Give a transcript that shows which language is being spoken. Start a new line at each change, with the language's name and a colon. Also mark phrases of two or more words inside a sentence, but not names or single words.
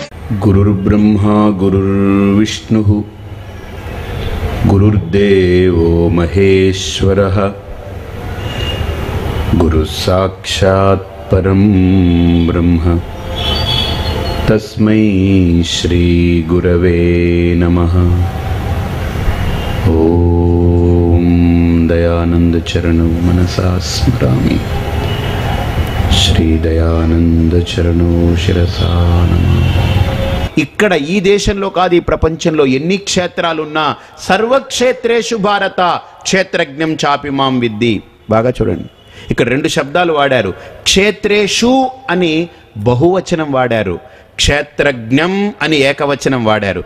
Sanskrit: गुरुर्ब्रह्मा गुरुर्विष्णुः गुरुर्देवो महेश्वरः गुरुसाक्षात् परं ब्रह्म तस्मै श्री गुरवे नमः। ओम दयानंद चरणौ मनसा स्मरामि, श्री दयानंद चरणौ शिरसा नमामि।
Telugu: ఇక్కడ ఈ దేశంలో కాదు, ఈ ప్రపంచంలో ఎన్ని క్షేత్రాలున్నా
Sanskrit: సర్వక్షేత్రేషు భారత క్షేత్రజ్ఞం చాపి మాం విద్ధి.
Telugu: బాగా చూడండి, ఇక్కడ రెండు శబ్దాలు వాడారు. క్షేత్రేషు అని బహువచనం వాడారు, క్షేత్రజ్ఞం అని ఏకవచనం వాడారు.